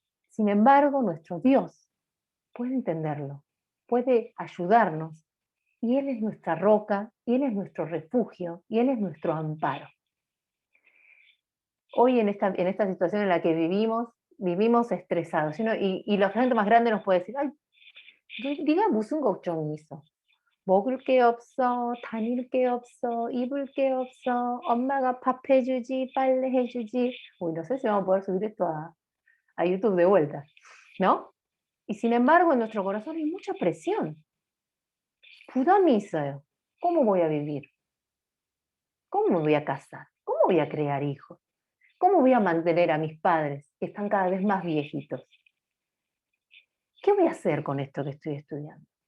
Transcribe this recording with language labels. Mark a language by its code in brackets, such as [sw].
[es] Sin embargo, nuestro Dios puede entenderlo, puede ayudarnos y Él es nuestra roca, y Él es nuestro refugio, y Él es nuestro amparo. Hoy en esta situación en la que vivimos estresados, ¿no? Y la gente más grande nos puede decir, ay, [ko] 네가 무슨 걱정이 있어? 먹을 게 없어, 다닐 게 없어, 입을 게 없어, 엄마가 밥 해주지, 빨래 해주지. [es] Uy, no sé si vamos a poder subir esto a YouTube de vuelta, ¿no? Y sin embargo, en nuestro corazón hay mucha presión. [ko] 부담이 있어요. [es] ¿Cómo voy a vivir? ¿Cómo me voy a casar? ¿Cómo voy a crear hijos? ¿Cómo voy a mantener a mis padres que están cada vez más viejitos? ¿Qué voy a hacer con esto que estoy estudiando?